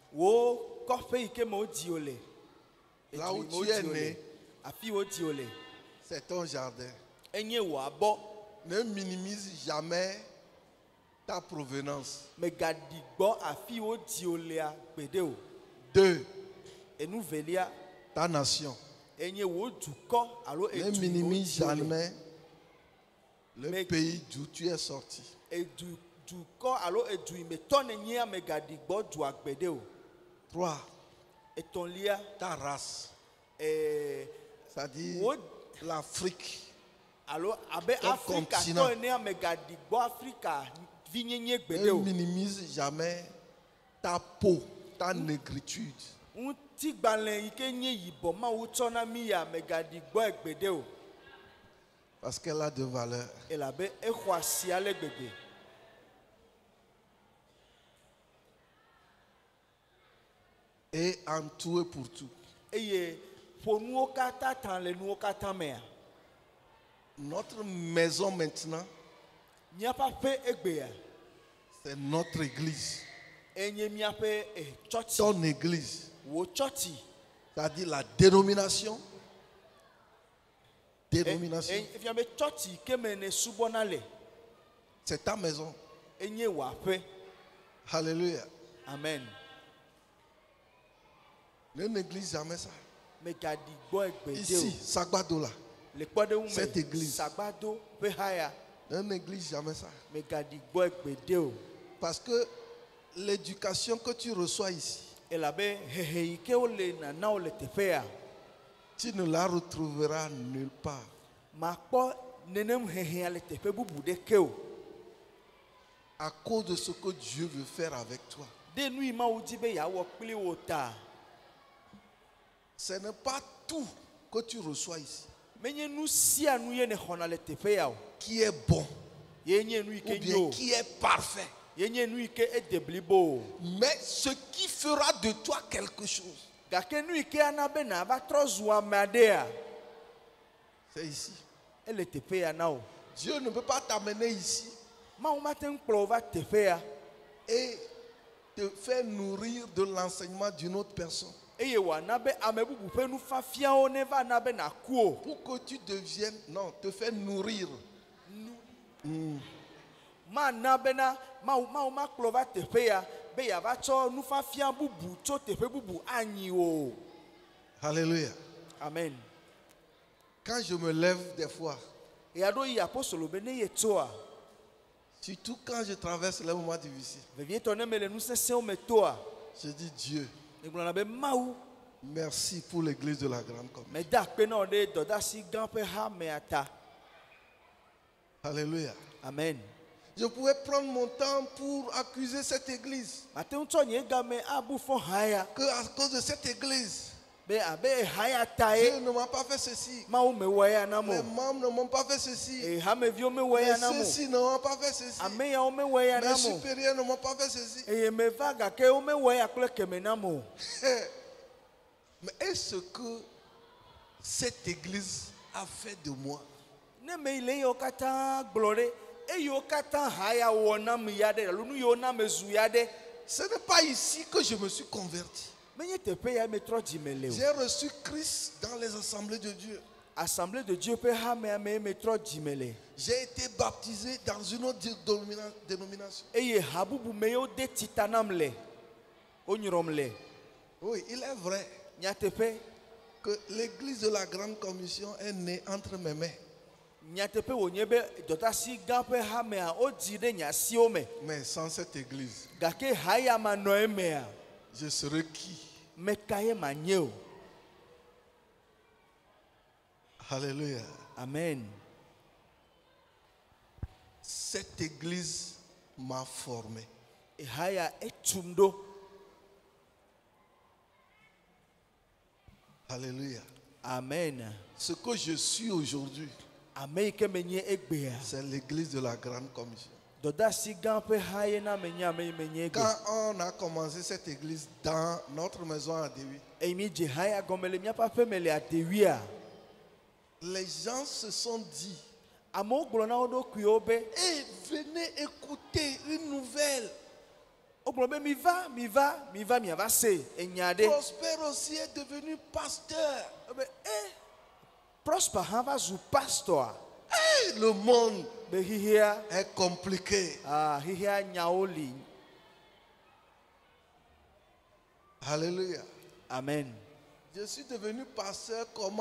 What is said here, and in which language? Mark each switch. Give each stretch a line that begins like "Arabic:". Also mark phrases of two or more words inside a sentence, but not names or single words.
French: Là où tu es né, c'est ton jardin. Ne minimise jamais ta provenance. 2.
Ewe: Enuvelia
French: Ta nation.
Ewe: enye wo dukɔ alo
French: Ne
Ewe: edu
French: minimise
Ewe: wo dzi le.
French: jamais le Mais- pays d'où tu es sorti.
Ewe: Edu dukɔ alo edu yi me tɔ ne nye ame gaɖi gbɔ du agbede o. 3. Etɔ̃lia
French: Ta race. ɛɛ C'est-à-dire
Ewe: wo
French: l'Afrique.
Ewe: alo abe
French: Ton
Ewe: Afrika
French: continent.
Ewe: tɔ ene ame gaɖi gbɔ Afrika vinyenye gbede
French: Ne
Ewe: o.
French: minimise jamais ta peau, ta négritude.
Ewe: Ŋutigbalẽ yi ke nye yibɔ mawu tsɔ na mi ya ame gaɖi gbɔ egbede o.
French: Parce qu'elle a de valeur.
Ewe: Elabe exɔ asi ale gbegbe.
French: Et en tout et pour tout.
Ewe: Eye ƒo nuwo katã ta le nuwo katã mea.
French: Notre maison maintenant,
Ewe: Míaƒe aƒe egbea
French: c'est notre église.
Ewe: enye míaƒe tsɔtsi.
French: Ton église.
Ewe: Wo tsɔtsi.
French: C'est-à-dire la dénomination. Dénomination.
Ewe: Efia be tsɔtsi ke me ne subɔna le
French: C'est ta maison.
Ewe: enye wò aƒe.
French: Alléluia. Amen. Ne néglige jamais ça.
Ewe: Megaɖi gbɔ egbede
French: Ici,
Ewe: o.
French: Sagbado là.
Ewe: Le kpɔɖeŋu
French: Cette
Ewe: me
French: église.
Ewe: sagbado ƒe haya
French: Ne néglige jamais ça.
Ewe: megaɖi gbɔ egbede o.
French: Parce que l'éducation que tu reçois ici,
Ewe: Elabe hehe yi ke wole nanawo le teƒea
French: tu ne la retrouveras nulle part.
Ewe: makpɔ nenem hehea le teƒe bubu ɖeke o.
French: À cause de ce que Dieu veut faire avec toi.
Ewe: De nu yi Mawu di be yeawɔ kpli wo ta.
French: Ce n'est pas tout que tu reçois ici
Ewe: Menye nu sia nu ye ne xɔna le teƒe ya o.
French: qui est bon
Ewe: Ye nye nu yi
French: ou
Ewe: ke
French: bien
Ewe: nyo.
French: qui est parfait.
Ewe: Ye nye nu yi ke ede blibo o.
French: Mais ce qui fera de toi quelque chose,
Ewe: Gake nu yi ke ana be nava trɔ zu ame aɖea
French: c'est ici.
Ewe: ele teƒe ya na o.
French: Dieu ne peut pas t'amener ici
Ewe: Mawu mate ŋu kplɔ wo va teƒe ya
French: et te faire nourrir de l'enseignement d'une autre personne
Ewe: eye wòana be ame bubu ƒe nufiafiawo ne va na be naku o.
French: pour que tu deviennes, non, te faire nourrir.
Ewe: Mana bena Mawu makplɔ va teƒe ya be yeava tsɔ nufafia bubu tso teƒe bubu anyi o.
French: Alléluia. Amen. Quand je me lève des fois,
Ewe: Eya ɖo yi apostolo be ne ye tsoa
French: surtout quand je traverse les moments difficiles,
Ewe: vevietɔ ne mele nu sesẽwo me toa
French: je dis Dieu,
Ewe: megblɔna be Mawu
French: merci pour l'église de la Grande Commission.
Ewe: meda akpe na wo ɖe dɔdeasi gã ƒe hamea ta.
French: Alléluia. Amen. Je pouvais prendre mon temps pour accuser cette église.
Ewe: Mate ŋu tsɔ nye game abu fɔ ha ya
French: Que à cause de cette église,
Ewe: be abe ha ya ta
French: Dieu
Ewe: ye
French: ne m'a pas fait ceci.
Ewe: Mawu mewɔ ya na mo.
French: Les membres ne m'ont pas fait ceci.
Ewe: Hameviwo mewɔ ya na mo.
French: Ceux-ci ne m'ont pas fait ceci.
Ewe: Ame yawo mewɔ ya na
French: Mes
Ewe: mo.
French: supérieurs ne m'ont pas fait ceci.
Ewe: Eye meva gake wo mewɔ ya kple keme na mo.
French: Mais est-ce que cette église a fait de moi
Ewe: Ne me le yiwo katã gblɔ ɖe eyiwo katã ha ya wɔ nam ya ɖe alo nu yiwo na me zu ya ɖe
French: Ce n'est pas ici que je me suis converti.
Ewe: menye teƒe ya metrɔ dzime le o.
French: J'ai reçu Christ dans les assemblées de Dieu.
Ewe: Assemblée de Dieu ƒe hamea me metrɔ dzime le.
French: J'ai été baptisé dans une autre dénomination.
Ewe: Eye ha bubu me yewo de tita nam le wonyrɔm le.
French: Oui, il est vrai
Ewe: Nyateƒe
French: que l'église de la Grande Commission est née entre mes mains.
Ewe: nyateƒe wònye be dɔtasi gã ƒe hamea wodzi ɖe nye asiwo me
French: Mais sans cette église,
Ewe: gake ha ya manɔ emea
French: je serais qui?
Ewe: meka ye manye o.
French: Alléluia. Amen. Cette église m'a formé.
Ewe: Ha ya etum ɖo.
French: Alléluia. Amen. Ce que je suis aujourd'hui,
Ewe: Ame yi ke menye egbea.
French: c'est l'église de la Grande Commission.
Ewe: Dɔdasi gã ƒe ha ye na menye ame yi menye egbe.
French: Quand on a commencé cette église dans notre maison à Dewi,
Ewe: Eyi mi dze ha ya gɔme le míaƒe aƒe me le adewia.
French: les gens se sont dit,
Ewe: Amewo gblɔ na wo ɖokuiwo be
French: hey, venez écouter une nouvelle.
Ewe: wogblɔ be miva miava se enya ɖe.
French: Prosper aussi est devenu pasteur.
Ewe: Be Prosper hã va zu pastor.
French: Hey, le monde
Ewe: Be xixia
French: est compliqué.
Ewe: xixia nyawo li.
French: Alléluia. Amen. Je suis devenu pasteur comment?